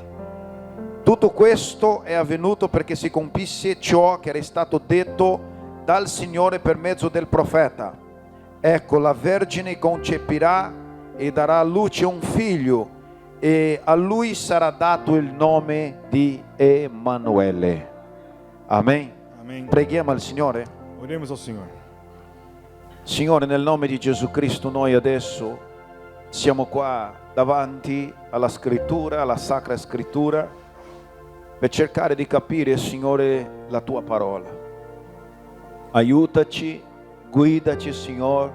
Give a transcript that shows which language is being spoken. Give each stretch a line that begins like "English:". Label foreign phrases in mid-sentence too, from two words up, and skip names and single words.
Italian: Tutto questo è avvenuto perché si compisse ciò che era stato detto dal Signore per mezzo del profeta. Ecco, la Vergine concepirà e darà a luce un figlio e a lui sarà dato il nome di Emanuele. Amen.
Portuguese: Amém.
Italian: Preghiamo al Signore.
Portuguese: Oremos ao Senhor.
Italian: Signore, nel nome di Gesù Cristo, noi adesso siamo qua davanti alla scrittura, alla Sacra Scrittura, per cercare di capire, Signore, la tua parola. Aiutaci, guidaci, Signore.